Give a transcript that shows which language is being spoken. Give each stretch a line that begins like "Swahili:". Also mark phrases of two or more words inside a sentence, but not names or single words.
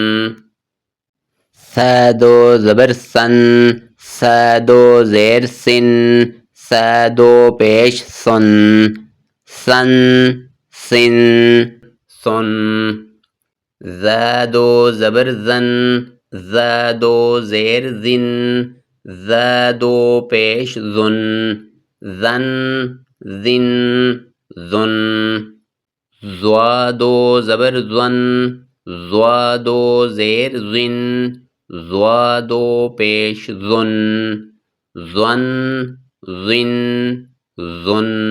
Urdu: سا 2 زبر سن، سا 2 زیر سن، سا 2 پیش سن، سن، سن، سن، زا 2 زبر زن، زا 2 زیر زن، زا 2 پیش زن، زن، زن، زن، زوا 2 زبر زن، زوا 2 زیر زن، زوا 2 پیش زن، زن، زن، زن،